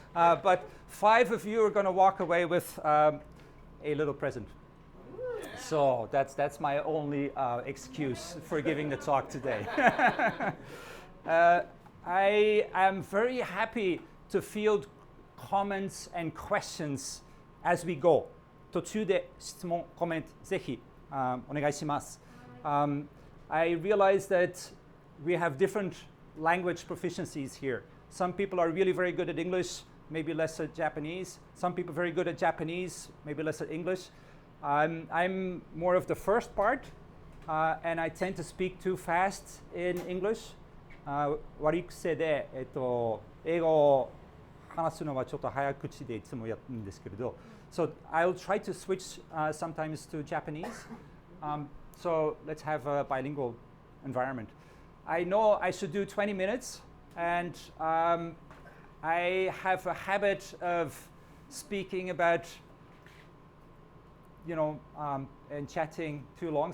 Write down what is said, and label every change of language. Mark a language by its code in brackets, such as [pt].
[en] But 5 of you are going to walk away with a little present. So that's my only excuse for giving the talk today. I am very happy to field comments and questions as we go. [ja] 途中で質問、コメントぜひお願いします。 [en] I realize that we have different language proficiencies here. Some people are really very good at English, maybe less at Japanese. Some people are very good at Japanese, maybe less at English. I'm more of the first part, and I tend to speak too fast in English. [ja] 悪い癖で、英語を話すのはちょっと早口でいつもやるんですけれど。 [en] So I'll try to switch sometimes to Japanese. So let's have a bilingual environment. I know I should do 20 minutes, and I have a habit of speaking about, and chatting too long.